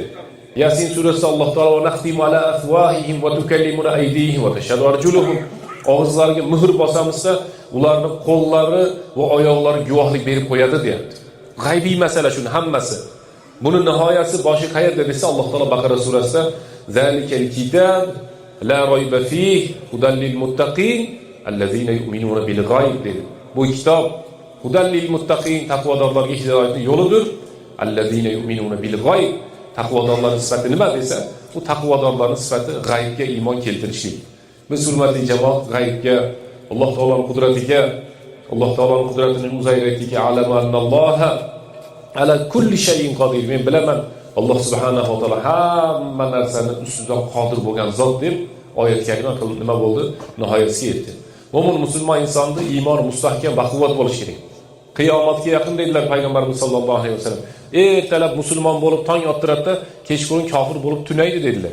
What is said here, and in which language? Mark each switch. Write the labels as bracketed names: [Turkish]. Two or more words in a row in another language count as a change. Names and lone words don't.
[Uzbek] Yasin surasida Alloh taolo [Arabic] نختم على أفواههم وتكلمنا أيديهم وتشهد أرجلهم. [Uzbek] Og'izlariga muhr bosamizsa, ularning qo'llari va oyoqlari guvohlik berib qo'yadi deyapti. G'aybiy masala shuni hammasi. Buni nihoyasi boshi qayerda desa, Alloh taolo Baqara surasida [Arabic] ذلك الكتاب لا ريب فيه هدى للمتقين الذين يؤمنون بالغيب dedi. [Uzbek] Bu kitob [Arabic] هدى للمتقين, [Uzbek] taqvodorlarga hidoyatning yo'lidir. [Arabic] الذين يؤمنون بالغيب. [Uzbek] Taqvodorlarning sifati nima desa, bu taqvodorlarning sifati g'aybga iymon keltirishlik. Biz hurmatli jamoat g'aybga, Alloh taoloning qudratiga, Alloh taoloning qudratini Uzayr aytdiki, [Arabic] أعلم أن الله على كل شيء قدير. [Uzbek] Men bilaman, Alloh [Arabic] سبحانه وتعالى [Uzbek] hamma narsani ustidan qodir bo'lgan zot deb oyat kalima nima bo'ldi? Nihoyasiga yetdi. Mo'min musulmon insonning iymoni mustahkam va quvvat bo'lishi kerak. Qiyomatga yaqin dedilar payg'ambarimiz [Arabic] صلى الله عليه وسلم. [Uzbek] Ertalab musulmon bo'lib tong ottiradi, kechqurun kofir bo'lib tunaydi dedilar.